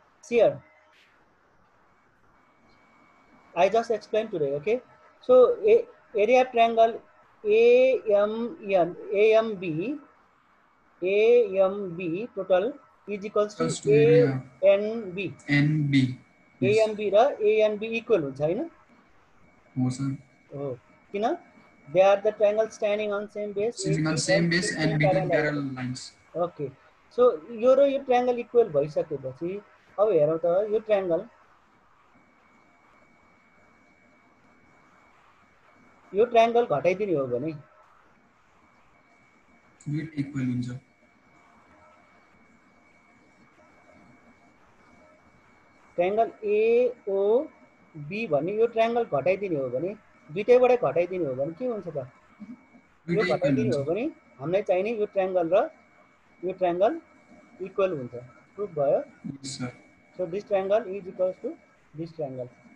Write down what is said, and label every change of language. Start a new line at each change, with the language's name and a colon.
English: सियर I just explained today, okay. So area triangle AMB total is equals to ANB.
Nepali: AMB र ANB equal हुन्छ हैन हो sir हो, किन
English: they are the triangle standing on same base and between parallel lines.
Nepali: Okay, so यो र यो triangle equal भइसकेपछि अब हेरौँ त यो ट्रायंगल यो ट्रायंगल घटाइदिने हो भने यो इक्वल हुन्छ. ट्रायंगल AOB भन्ने यो ट्रायंगल घटाइदिने हो भने दुईटैबाटै घटाइदिने हो भने के हुन्छ त. यो घटाइदिने हो भने हामीलाई चाहिने यो ट्रायंगल र यो ट्रायंगल इक्वल हुन्छ. प्रुफ भयो.
English: So this triangle is equals to this triangle.